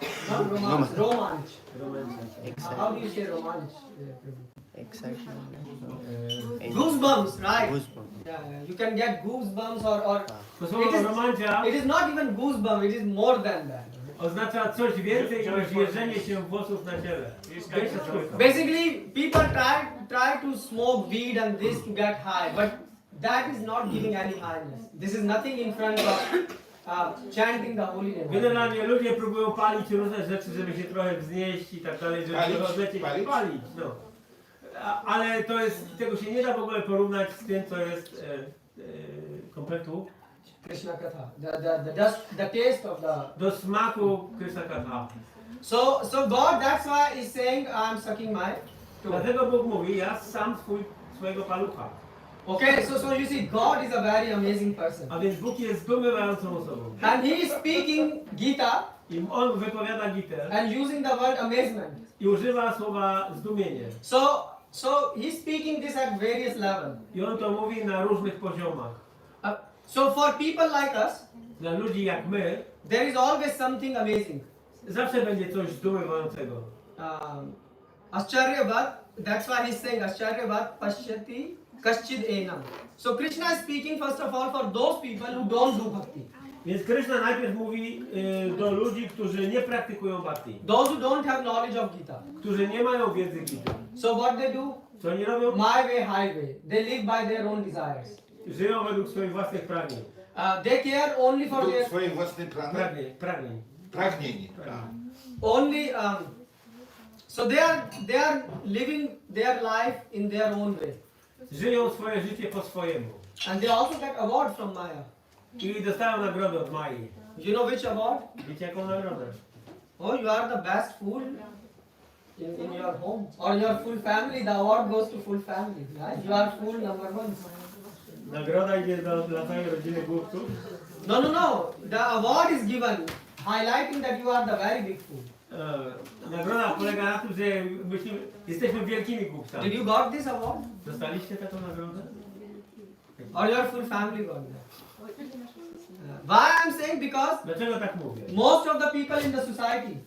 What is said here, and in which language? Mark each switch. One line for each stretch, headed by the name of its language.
English: Not romance, romanch.
Polish: Romancja.
English: How do you say romanch? Excitement. Goosebumps, right? Goosebumps. Yeah, you can get goosebumps or
Polish: To słowo romancja
English: it is not even goosebump, it is more than that.
Polish: oznacza coś więcej niż jeżenie się włosów na ciele.
English: Basically, people try to smoke weed and this to get high, but that is not giving any highness. This is nothing in front of chanting the holy name.
Polish: Generalnie ludzie próbują palić różne rzeczy, żeby się trochę wznieść i tak dalej, żeby Palić? się odlecieć. Palić, no. Ale to jest, tego się nie da w ogóle porównać z tym, co jest kompletu.
English: Krishna Katha, the taste of the.
Polish: Do smaku Krishna Katha.
English: So God, that's why is saying I'm sucking my toe.
Polish: Dlatego Bóg mówi, ja sam swojego palucha.
English: Okay, so you see, God is a very amazing person.
Polish: A więc Bóg jest zdumiewającą osobą.
English: And he is speaking Gita
Polish: I on wypowiada Gitę
English: and using the word amazement.
Polish: i używa słowa zdumienie.
English: So he's speaking this at various levels.
Polish: I on to mówi na różnych poziomach.
English: So for people like us,
Polish: Dla ludzi jak my,
English: there is always something amazing.
Polish: zawsze będzie coś zdumiewającego.
English: Ascharyavat, that's why he's saying
Sanskrit: Ascharyavat Pashyati Kaschid Enam.
English: So Krishna is speaking first of all for those people who don't do bhakti.
Polish: Więc Krishna najpierw mówi do ludzi, którzy nie praktykują bhakti,
English: those who don't have knowledge of Gita.
Polish: którzy nie mają wiedzy Gity.
English: So what they do?
Polish: Co oni robią?
English: My way, highway. They live by their own desires.
Polish: Żyją według swoich własnych pragnień.
English: They care only for
Polish: Według
English: their
Polish: swoich własnych Pragnień. pragnień.
English: only. So they are living their life in their own way,
Polish: Żyją swoje życie po swojemu.
English: and they also get award from Maya.
Polish: I dostają nagrodę od Mai.
English: You know which award?
Polish: Wiecie jaką nagrodę?
English: Oh, you are the best fool in your home or your full family. The award goes to full family. Right? You are fool number one.
Polish: Nagroda idzie dla całej rodziny głupców. No.
English: The award is given highlighting that you are the very big fool.
Polish: Nagroda polega na tym, że jesteśmy wielkimi głupcami.
English: Did you got this award?
Polish: Dostaliście taką nagrodę?
English: Or your full family got that? Why I'm saying? Because
Polish: Dlaczego tak mówię?
English: most of the people in the society,